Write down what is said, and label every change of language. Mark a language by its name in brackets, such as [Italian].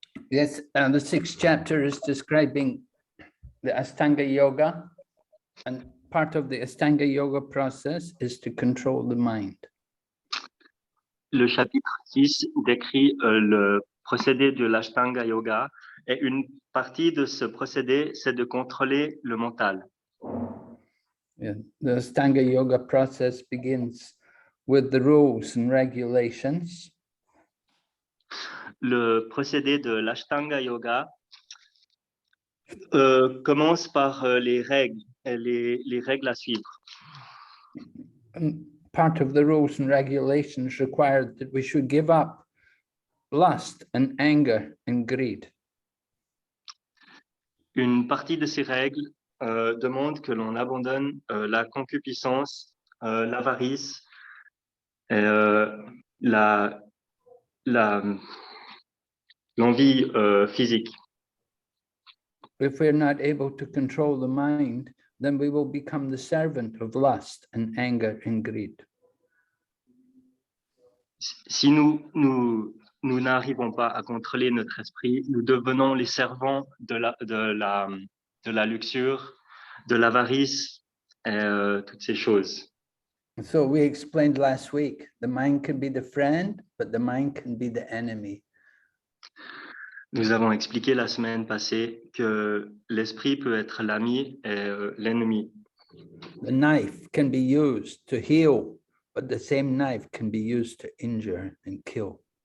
[English] Yes, and the 6th chapter is describing the Ashtanga Yoga, and part of the Ashtanga Yoga process is to control the mind. [French] Le chapitre 6 décrit le procédé de l'Ashtanga Yoga, et une partie de ce procédé, c'est de contrôler le mental. [English] Yeah. The Ashtanga Yoga process begins with the rules and regulations. [French] Le procédé de l'Ashtanga Yoga commence par les règles à suivre. [English] And part of the rules and regulations required that we should give up lust and anger and greed. [French] Une partie de ces règles demande que l'on abandonne la concupiscence, l'avarice, l'envie physique. [English] If we're not able to control the mind, then we will become the servant of lust and anger and greed. [French] Si nous n'arrivons pas à contrôler notre esprit, nous devenons les servants de la luxure, de l'avarice, et toutes ces choses. [English] So we explained last week, the mind can be the friend, but the mind can be the enemy. [French] Nous avons expliqué la semaine passée que l'esprit peut être l'ami et l'ennemi. [English] The knife can be used to heal, but the same knife can be used to injure and kill.